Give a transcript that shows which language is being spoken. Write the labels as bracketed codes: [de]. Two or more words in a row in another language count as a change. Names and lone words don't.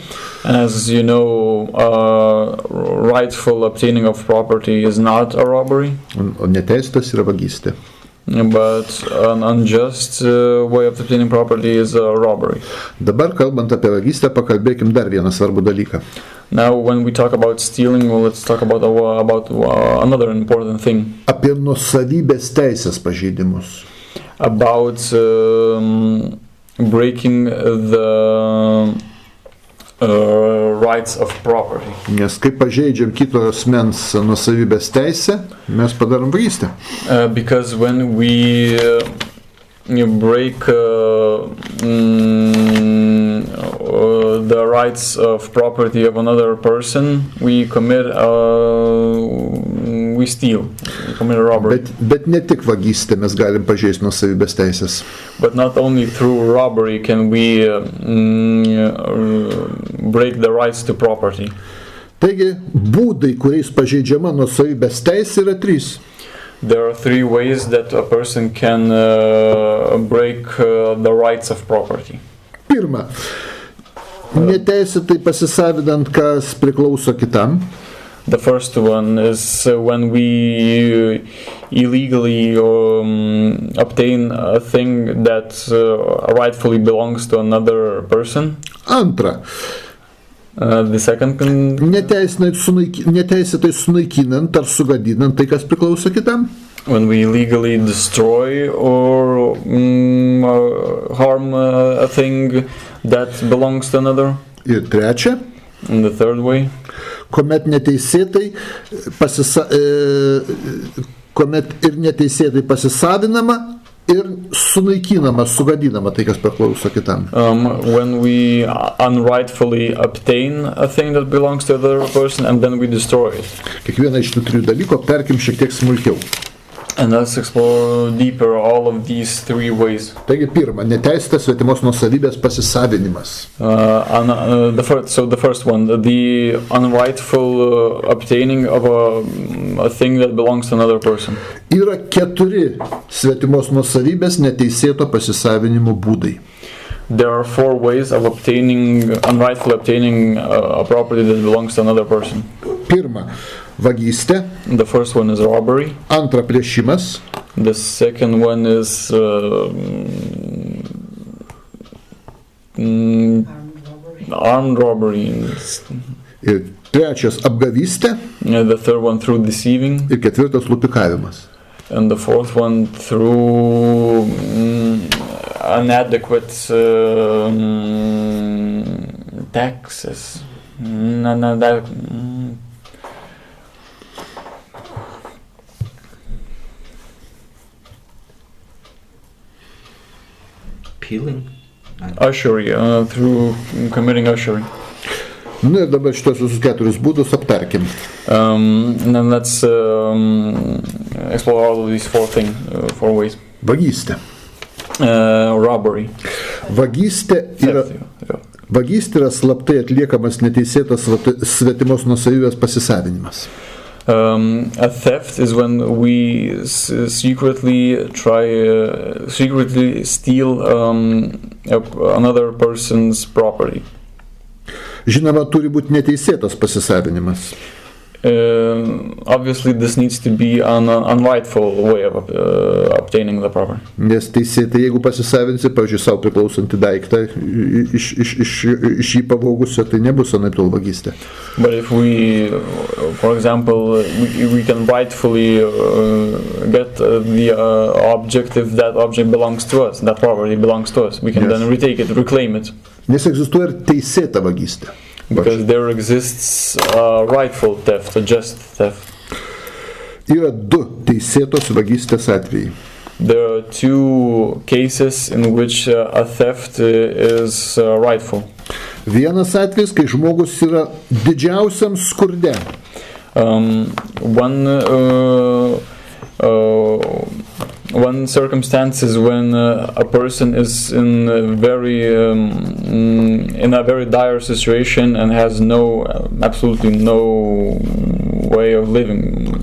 [en] And as you know, rightful obtaining of property is not a robbery, [lt] o neteisėtas yra vagystė. [en] but an unjust way of obtaining property is a robbery. [lt] Dabar kalbant apie vagystę, pakalbėkim dar vieną svarbų dalyką. [en] Now, when we talk about stealing, well, let's talk about another important thing, [lt] Apie nuosavybės teisės pažeidimus. [en] about breaking the rights of property. [lt] Nes kai pažeidžiam kito asmens nuosavybės teisę, mes padarom vagystę. [en] Because when we break the rights of property of another person, we steal, we commit a robbery. [lt] Bet ne tik vagystę mes galim pažeisti nuosavybės teisės. [en] But not only through robbery can we break the rights to property. [lt] Taigi, būdai, kuriais pažeidžiama nuosavybės teisė, yra 3. [en] There are 3 ways that a person can break the rights of property. [lt] Pirma, neteisėtai pasisavinant, kas priklauso kitam. [en] The first one is when we illegally obtain a thing that rightfully belongs to another person. [lt] Antra, [en] The second [lt] neteisėtai sunaikinant ar sugadinant tai, kas priklauso kitam. [en] when we illegally destroy or harm a thing that belongs to another. [lt] Ir trečia, [en] And the third way, [lt] kuomet ir neteisėtai pasisavinama ir sunaikinama, sugadinama tai, kas priklauso kitam. [en] when we unrightfully obtain a thing that belongs to the other person and then we destroy it. [lt] Kiekvieną iš tų 3 dalykų aptarkim šiek tiek smulkiau. [en] And let's explore deeper all of these 3 ways. [lt] Taigi pirma, neteisėtas svetimos nuosavybės pasisavinimas. [en] The first one, the unrightful obtaining of a thing that belongs to another person. [lt] Yra 4 svetimos nuosavybės neteisėto pasisavinimo būdai. [en] There are 4 ways of unrightfully obtaining a property that belongs to another person. [lt] Pirma, vagystė. [en] The first one is robbery. [lt] Antra, plėšimas. [en] The second one is armed robbery. [lt] Ir trečias, apgavystė. [en] The third one through deceiving. [lt] Ir 4, lupikavimas. [en] And the fourth one through inadequate taxes. Peeling? Usury, through committing usury. [lt] Na ir dabar šitos visus 4 būdus aptarkim. [en] And then let's explore all of these 4 ways. [lt] Vagystė. [en] Robbery. [lt] Vagystė yra slaptai atliekamas neteisėtas svetimos nuosavybės pasisavinimas. [en] A theft is when we secretly steal another person's property. [lt] Žinoma, turi būti neteisėtas pasisavinimas. [en] Obviously this needs to be an unrightful way of obtaining the property. [lt] Nes teisėtai, jeigu pasisavinsi, pavyzdžiui, savo priklausantį daiktą iš jį pavogusio, tai nebus anaiptol vagystė. [en] But if we, for example, we can rightfully get the object if that object belongs to us, that property belongs to us, we can then retake it, reclaim it. [lt] Nes egzistuoja ir teisėta vagystė. [en] Because there exists a rightful theft, a just theft. [lt] Yra du teisėtos vagystės atvejai. [en] There are two cases in which a theft is rightful. [lt] Vienas atvejis, kai žmogus yra didžiausiam skurde. [en] One circumstance is when a person is in a very dire situation and has absolutely no way of living.